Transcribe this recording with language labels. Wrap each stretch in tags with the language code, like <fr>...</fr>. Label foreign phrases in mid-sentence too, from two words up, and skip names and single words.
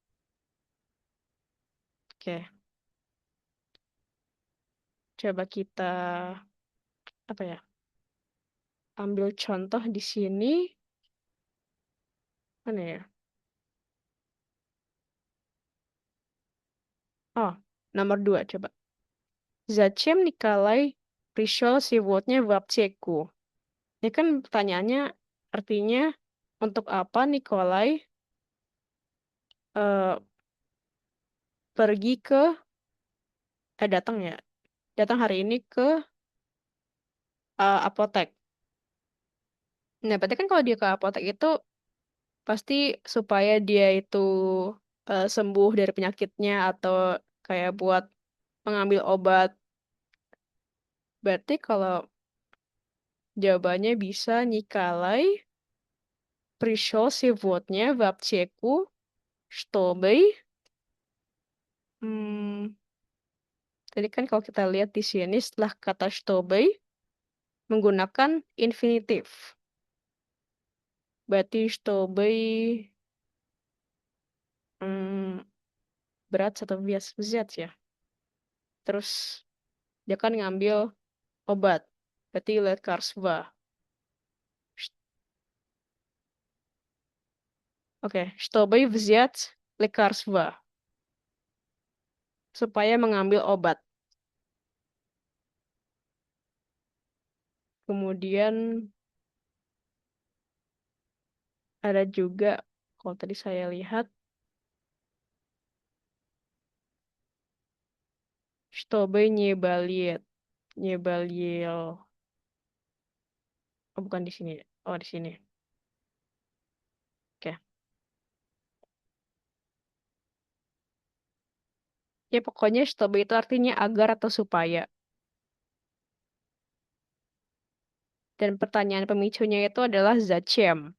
<id>Oke, coba kita apa ya? Ambil contoh di sini. Mana ya? Oh, nomor 2 coba.</id> <ru>Зачем Николай пришел сегодня в аптеку?</ru> <id>Ini kan pertanyaannya artinya untuk apa Nikolai eh, pergi ke datang ya datang hari ini ke apotek. Nah, berarti kan kalau dia ke apotek itu pasti supaya dia itu sembuh dari penyakitnya atau kayak buat mengambil obat. Berarti kalau jawabannya bisa</id> <ru>Николай пришел сегодня в аптеку, чтобы</ru> <id>hmm, tadi kan kalau kita lihat di sini setelah kata чтобы menggunakan infinitif. Berarti чтобы hmm, berat atau bias взять ya. Terus dia kan ngambil obat. Berarti лекарства. Oke,</id> <ru>чтобы взять лекарства.</ru> <id>Supaya mengambil obat. Kemudian ada juga, kalau tadi saya lihat,</id> <ru>чтобы не болеть. Не болел.</ru> <id>Oh, bukan di sini. Oh, di sini. Oke. Ya, pokoknya чтобы itu artinya agar atau supaya. Dan pertanyaan pemicunya itu adalah зачем.</id>